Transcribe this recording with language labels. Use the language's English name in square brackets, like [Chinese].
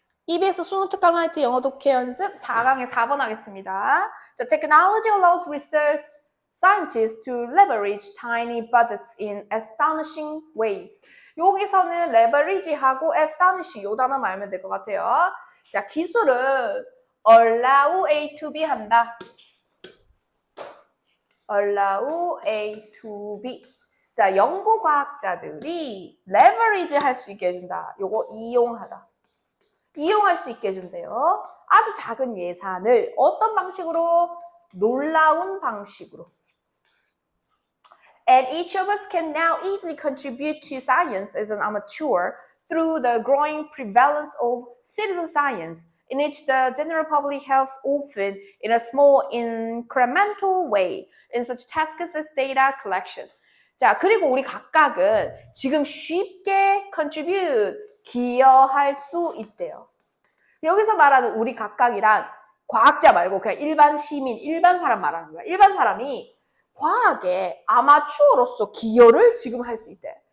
[Korean] EBS 수능 특강 라이트 영어 독해 연습 4강의 4번 하겠습니다. 자, [English] Technology allows research scientists to leverage tiny budgets in astonishing ways. [Korean] 여기서는 leverage하고 astonish 요 단어만 알면 될 것 같아요. 자, 기술은 [English] allow A to B [Korean] 한다. [English] allow A to B. [Korean] 자, 연구과학자들이 leverage 할 수 있게 해준다. 요거 이용하다. 이용할 수 있게 해준대요. 아주 작은 예산을 어떤 방식으로? 놀라운 방식으로. [English] And each of us can now easily contribute to science as an amateur through the growing prevalence of citizen science, in which the general public helps often in a small incremental way in such tasks as data collection. [Korean] 자, 그리고 우리 각각은 지금 쉽게 contribute, 기여할 수 있대요. 여기서 말하는 우리 각각이란 과학자 말고 그냥 일반 시민, 일반 사람 말하는 거야. 일반 사람이 과학에 아마추어로서 기여를 지금 할 수 있대.